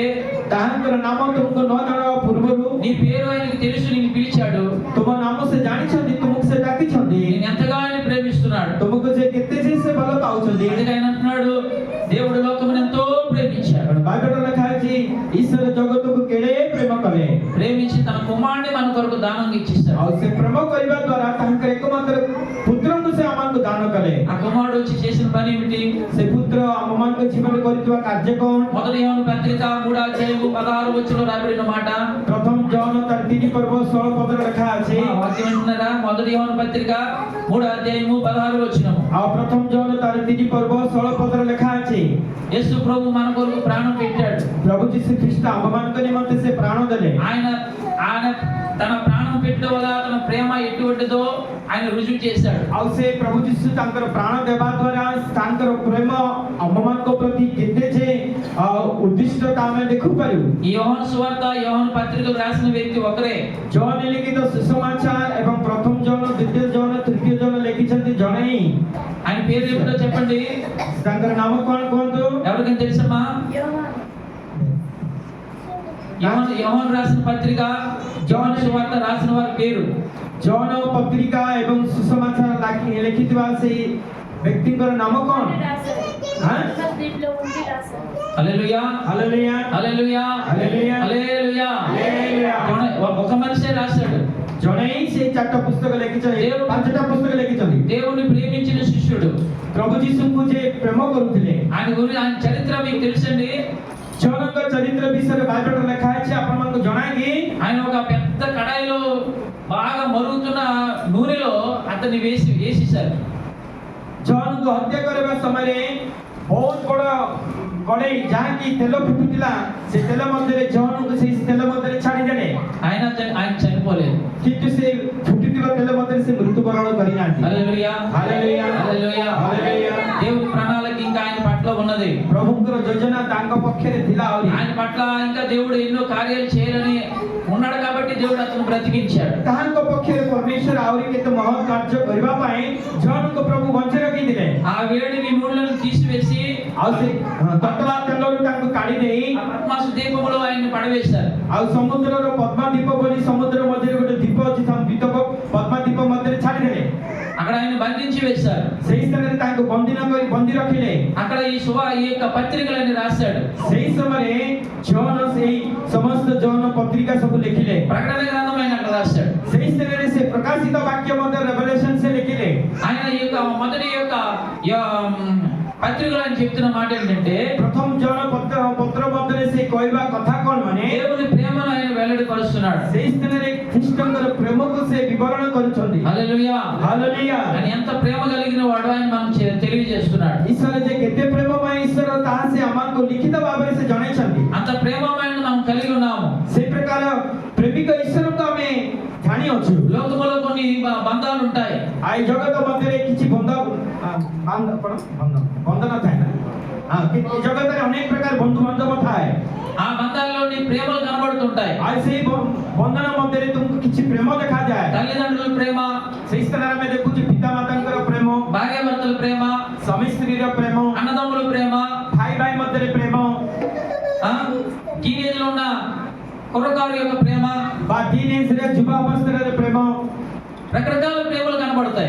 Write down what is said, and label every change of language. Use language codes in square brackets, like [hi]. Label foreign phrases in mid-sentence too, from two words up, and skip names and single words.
[or] ତାହାଙ୍କର ନାମ ତୁମକୁ ନ ଜଣାଇବା ପୂର୍ବରୁ [te] నీ పేరు ఆయనకు తెలుసు, నిన్ను పిలిచాడు. [or] ତୁମ ନାମ ସେ ଜାଣିଛନ୍ତି, ତୁମକୁ ସେ ଡାକିଛନ୍ତି, [te] నిన్ను ఎంతగా ఆయన ప్రేమిస్తున్నాడు. [or] ତୁମକୁ ଯେ କେତେ ଯେ ସେ ଭଲ ପାଉଛନ୍ତି। [te] అందుకే ఆయన అంటున్నాడు, దేవుడు లోకమును ఎంతో ప్రేమించాడు. [or] ବାଇବେଲରେ ଲେଖା ଅଛି, ଈଶ୍ୱର ଜଗତକୁ କେଡ଼େ ପ୍ରେମ କଲେ, [te] ప్రేమించి తన కుమారుని మన కొరకు దానం ఇచ్చిస్తాడు. [or] ଆଉ ସେ ପ୍ରେମ କରିବା ଦ୍ୱାରା ତାଙ୍କର ଏକମାତ୍ର ପୁତ୍ରଙ୍କୁ ସେ ଆମକୁ ଦାନ କଲେ। [te] ఆ కుమారుడు వచ్చి చేసిన పని ఏమిటి? [or] ସେ ପୁତ୍ର ଆମମାନଙ୍କ ଜୀବନରେ କରିଥିବା କାର୍ଯ୍ୟ କଣ? [te] మొదటి యోహాను పత్రిక 3వ అధ్యాయము 16వ వచనంలో రాయబడిన మాట. [or] ପ୍ରଥମ ଜହନ ତାର 3 ପର୍ବ 16 ପଦରେ ଲେଖା ଅଛି। [te] వాక్యం వింటున్నారా? మొదటి యోహాను పత్రిక 3వ అధ్యాయము 16వ వచనము. [or] ଆଉ ପ୍ରଥମ ଜହନ ତାର 3 ପର୍ବ 16 ପଦରେ ଲେଖା ଅଛି। [te] యేసు ప్రభు మన కొరకు ప్రాణం పెట్టాడు. [or] ପ୍ରଭୁ ଯୀଶୁ ଖ୍ରୀଷ୍ଟ ଆମମାନଙ୍କ ନିମନ୍ତେ ସେ ପ୍ରାଣ ଦେଲେ। [te] ఆయన తన ప్రాణం పెట్టడం వల్ల తన ప్రేమ ఎటువంటిదో ఆయన రుజువు చేశాడు. [or] ଆଉ ସେ ପ୍ରଭୁ ଯୀଶୁ ତାଙ୍କର ପ୍ରାଣ ଦେବା ଦ୍ୱାରା ତାଙ୍କର ପ୍ରେମ ଆମମାନଙ୍କ ପ୍ରତି କେତେ ଯେ ଉଦ୍ଦିଷ୍ଟତା ଆମେ ଦେଖିପାରିବୁ। [te] ఈ యోహాను సువార్త యోహాను పత్రికలు రాసిన వ్యక్తి ఒకరే. [or] ଜହନ ଲିଖିତ ସୁସମାଚାର ଏବଂ ପ୍ରଥମ ଜହନ ଦ୍ୱିତୀୟ ଜହନ ତୃତୀୟ ଜହନ ଲେଖିଛନ୍ତି ଜଣେ ହିଁ। [te] ఆయన పేరు ఏమిటో చెప్పండి. [or] ତାଙ୍କର ନାମ କଣ କୁହନ୍ତୁ? [te] ఎవరికైనా తెలుసమ్మా? యోహాను రాసిన పత్రిక యోహాను సువార్త రాసిన వారి పేరు [or] ଜହନ ପତ୍ରିକା ଏବଂ ସୁସମାଚାର ଲେଖିଥିବା ସେଇ ବ୍ୟକ୍ତିଙ୍କର ନାମ କଣ? [te] హల్లెలూయా హల్లెలూయా హల్లెలూయా హల్లెలూయా హల్లెలూయా. ఒక మనిషే రాశాడు. [or] ଜଣେ ହିଁ ସେ 4ଟା ପୁସ୍ତକ ଲେଖିଛନ୍ତି, 5ଟା ପୁସ୍ତକ ଲେଖିଛନ୍ତି। [te] దేవుని ప్రేమించిన శిష్యుడు [or] ପ୍ରଭୁ ଯୀଶୁଙ୍କୁ ଯେ ପ୍ରେମ କରୁଥିଲେ। [te] ఆయన గురించి ఆయన చరిత్ర మీకు తెలుసండి. [or] ଜଣଙ୍କ ଚରିତ୍ର ବିଷୟରେ ବାଇବଲରେ ଲେଖା ଅଛି, ଆପଣମାନଙ୍କୁ ଜଣା କି? [te] ఆయన ఒక పెద్ద కడాయిలో బాగా మరుగుతున్న నూనెలో అతన్ని వేసేశారు. [or] ଜଣଙ୍କୁ ହତ୍ୟା କରିବା ସମୟରେ ବହୁତ ବଡ଼ କଡ଼େଇ ଯାହାକି ତେଲ ଫୁଟୁଥିଲା, ସେ ତେଲ ମଧ୍ୟରେ ଜଣଙ୍କୁ ସେଇ ତେଲ ମଧ୍ୟରେ ଛାଡ଼ିଦେଲେ। [te] ఆయన చనిపోలేదు. [or] କିନ୍ତୁ ସେ ଫୁଟୁଥିବା ତେଲ ମଧ୍ୟରେ ସେ ମୃତ୍ୟୁବରଣ କରିନାହାନ୍ତି। [te] హల్లెలూయా హల్లెలూయా హల్లెలూయా హల్లెలూయా। దేవుని ప్రణాళిక ఇంకా ఆయన పట్ల ఉన్నది. [or] ప్రభుଙ୍କର ଯୋଜନା ତାଙ୍କ ପକ୍ଷରେ ଥିଲା। ଆହୁରି [te] ఆయన పట్ల ఇంకా దేవుడు ఎన్నో కార్యాలు చేయాలని ఉన్నాడు కాబట్టి దేవుడు అతను బ్రతికించాడు. [or] ତାହାଙ୍କ ପକ୍ଷରେ ପରମେଶ୍ୱର ଆହୁରି କେତେ ମହତ୍ କାର୍ଯ୍ୟ କରିବା ପାଇଁ ଜଣଙ୍କୁ ପ୍ରଭୁ ବଞ୍ଚେଇ ରଖିଥିଲେ। [te] ఆ వేడిని నూనెలను తీసివేసి [or] ଆଉ ସେ ତତଲା ତେଲରୁ ତାଙ୍କୁ କାଢି ଦେଇ [te] ఆ పద్మాసు దీపములో ఆయన్ని పడవేశారు. [or] ଆଉ ସମୁଦ୍ରର ପଦ୍ମାଦୀପ ବୋଲି ସମୁଦ୍ର ମଝିରେ ଗୋଟେ ଦୀପ ଅଛି, ଦୀପ ପଦ୍ମାଦୀପ ମଧ୍ୟରେ ଛାଡ଼ିଦେଲେ। [te] అక్కడ ఆయన బంధించి వేశారు. [or] ସେଇ ସ୍ଥାନରେ ତାଙ୍କୁ ବନ୍ଦୀ ରଖିଲେ। [te] అక్కడ ఈ యొక్క పత్రికలని రాశాడు. [or] ସେଇ ସମୟରେ ଜହନ ସେଇ ସମସ୍ତ ଜହନ ପତ୍ରିକା ସବୁ ଲେଖିଲେ। [te] ప్రకటన గ్రంథం ఆయన అక్కడ రాశాడు. [or] ସେଇ ସ୍ଥାନରେ ସେ ପ୍ରକାଶିତ ବାକ୍ୟ ମଧ୍ୟ ରେଭେଲେସନ ସେ ଲେଖିଲେ। [te] ఆయన ఈ యొక్క మొదటి యొక్క పత్రికలు అని చెప్తున్న మాట ఏంటంటే, [or] ପ୍ରଥମ ଜହନ ପତ୍ର ମଧ୍ୟରେ ସେ କହିବା କଥା କଣ ମାନେ [te] దేవుని ప్రేమను ఆయన వెల్లడిపరుస్తున్నాడు. [or] ସେଇ ସ୍ଥାନରେ ଖ୍ରୀଷ୍ଟଙ୍କର ପ୍ରେମକୁ ସେ ବିବରଣ କରୁଛନ୍ତି। [te] హల్లెలూయా [or] ହାଲେଲୁୟା। [te] ఆయన ఎంత ప్రేమ కలిగిన వాడు ఆయన మనం తెలియజేస్తున్నాడు. [or] ଈଶ୍ୱର ଯେ କେତେ ପ୍ରେମମୟ ଈଶ୍ୱର ତାହା ସେ ଆମକୁ ଲିଖିତ ଭାବରେ ସେ ଜଣାଇଛନ୍ତି। [te] అంత ప్రేమమైన మనం కలిగి ఉన్నాము. [or] ସେଇ ପ୍ରକାର ପ୍ରେମିକ ଈଶ୍ୱରଙ୍କୁ ଆମେ ଜାଣିଅଛୁ। [te] లోకములో కొన్ని బంధాలు ఉంటాయి. [or] ଆଉ ଏ ଜଗତ ମଧ୍ୟରେ କିଛି ବନ୍ଧନ ଥାଏ ନା? ଏ ଜଗତରେ ଅନେକ ପ୍ରକାର ବନ୍ଧୁ ବାନ୍ଧବ ଥାଏ। [te] ఆ బంధాల్లోని ప్రేమలు కనబడుతుంటాయి. [or] ଆଉ ସେଇ ବନ୍ଧନ ମଧ୍ୟରେ ତୁମକୁ କିଛି ପ୍ରେମ ଦେଖାଯାଏ। [te] తల్లిదండ్రుల ప్రేమ, [or] ସେଇ ସ୍ଥାନରେ ଆମେ ଦେଖୁଛୁ ପିତା ମାତାଙ୍କର ପ୍ରେମ, [te] భార్యాభర్తల ప్రేమ, [or] ସ୍ୱାମୀ ସ୍ତ୍ରୀର ପ୍ରେମ, [te] అన్నదమ్ముల ప్రేమ, [or] ଭାଇ ଭାଇ ମଧ୍ୟରେ ପ୍ରେମ, [te] టీనేజ్ లో ఉన్న కుర్రకారు యొక్క ప్రేమ, [or] ବା టీనేజ్ରେ ଯୁବ ଅବସ୍ଥାରେ ପ୍ରେମ, [te] రకరకాల ప్రేమలు కనబడతాయి.